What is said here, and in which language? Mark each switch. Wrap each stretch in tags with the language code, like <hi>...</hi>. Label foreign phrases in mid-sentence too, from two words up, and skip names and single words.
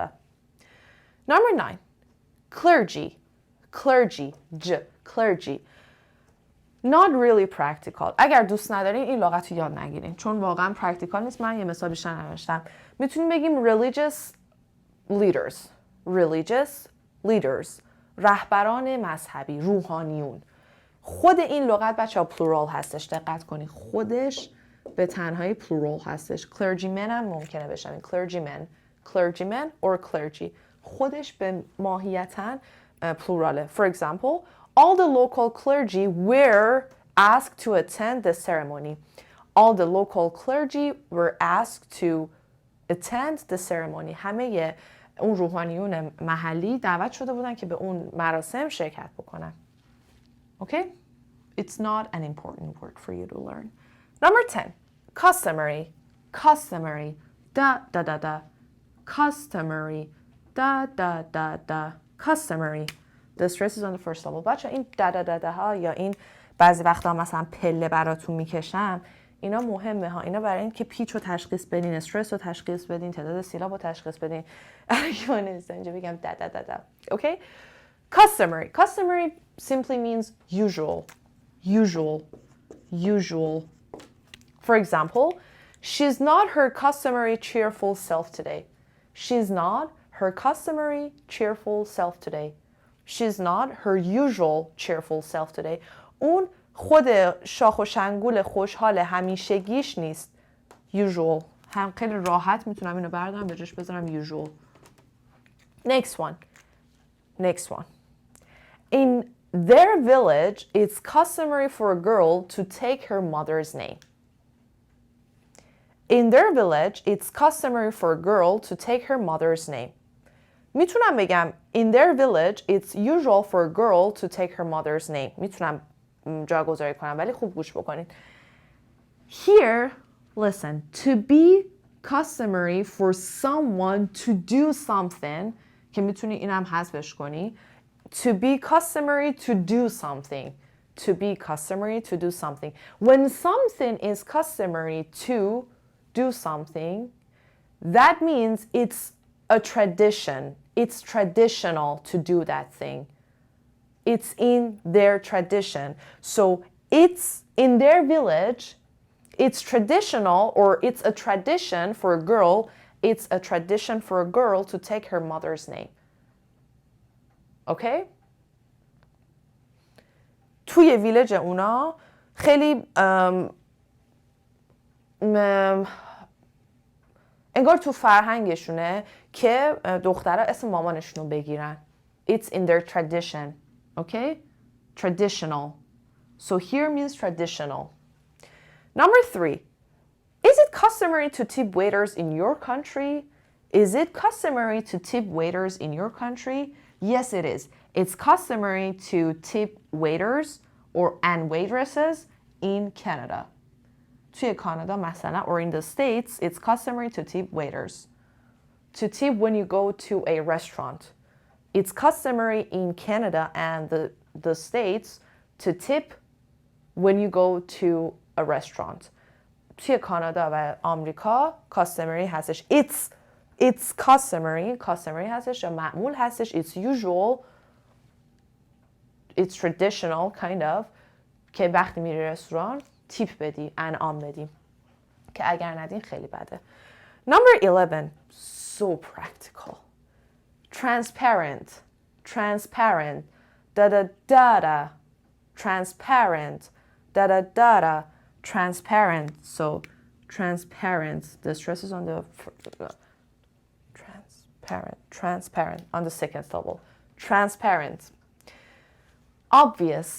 <en>Number 9, clergy. Clergy. Not really practical.</en> <fa>اگر دوست ندارین این لغت رو یاد نگیرین، چون واقعا پرکتیکال نیست. من یه مثال بیشتر نوشتم. میتونیم بگیم</fa> <en>religious leaders.</en> <fa>رهبران مذهبی، روحانیون. خود این لغت بچه ها پلورال هستش، دقت کنید. خودش به تنهایی پلورال هستش.</fa> <en>clergymen</en> <fa>هم ممکنه بشن.</fa> <en>clergymen or clergy.</en> <fa>خودش به ماهیتاً پلوراله.</fa> <en>For example, all the local clergy were asked to attend the ceremony. All the local clergy were asked to attend the ceremony.</en> <fa>همه اون روحانیون محلی دعوت شده بودن که به اون مراسم شرکت بکنن.</fa> <en>Okay? It's not an important word for you to learn. Number 10. Customary. Customary. Da da da da. Customary. Da da da da. Customary. The stress is on the first level.</en> <fa>بچه این دا دا دا دا ها یا این بعضی وقتا مثلا پله براتون میکشم، اینا مهمه ها. اینا برای این که پیچ رو تشخیص بدین، استرس رو تشخیص بدین، تعداد سیلاب رو تشخیص بدین. اگه نیست اینجا بگم دا دا دا دا.</fa> <en>Okay? Customary. Customary simply means usual. Usual. Usual. For example, she's not her customary cheerful self today. She's not her customary cheerful self today. She's not her usual cheerful self today.</en> <fa>اون خود شاخ و شنگول خوشحال همیشگیش نیست. Usual. هم خیلی راحت میتونم اینو بردارم به جاش بذارم usual.</fa> <en>Next one. Next one. In their village, it's customary for a girl to take her mother's name. In their village, it's customary for a girl to take her mother's name.</en> <fa>میتونم بگم</fa> <en>in their village, it's usual for a girl to take her mother's name.</en> <fa>میتونم جاگذاری کنم ولی خوب گوش بکنید.</fa> <en>Here, listen, to be customary for someone to do something</en> <fa>که میتونی اینم حذفش کنی.</fa> <en>To be customary to do something. To be customary to do something. When something is customary to do something, that means it's a tradition. It's traditional to do that thing. It's in their tradition. So it's in their village, it's traditional, or it's a tradition for a girl, it's a tradition for a girl to take her mother's name. Okay?</en> <fa>توی ویلج اونا خیلی انگار تو فرهنگشونه که دخترها اسم مامانشون رو بگیرن.</fa> <en>It's in their tradition. Okay? Traditional. So here means traditional. Number 3. Is it customary to tip waiters in your country? Is it customary to tip waiters in your country? Yes, it is. It's customary to tip waiters and waitresses in Canada.</en> <fa>توی کانادا مثلا,</fa> <en>or in the States, it's customary to tip waiters. To tip when you go to a restaurant. It's customary in Canada and the States to tip when you go to a restaurant.</en> <fa>توی کانادا و آمریکا customary هستش.</fa> <en>It's customary</en> <fa>هستش یا معمول هستش.</fa> <en>It's usual. It's traditional kind of</en> <fa>که وقتی میری رستوران تیپ بدی، انعام بدی که اگر ندین خیلی بده.</fa> <en>Number 11. So practical. Transparent. Transparent. Da da da da. Transparent. Da da da da. Transparent. So transparent. The stress is on the transparent on the second syllable. Transparent. Obvious.</en>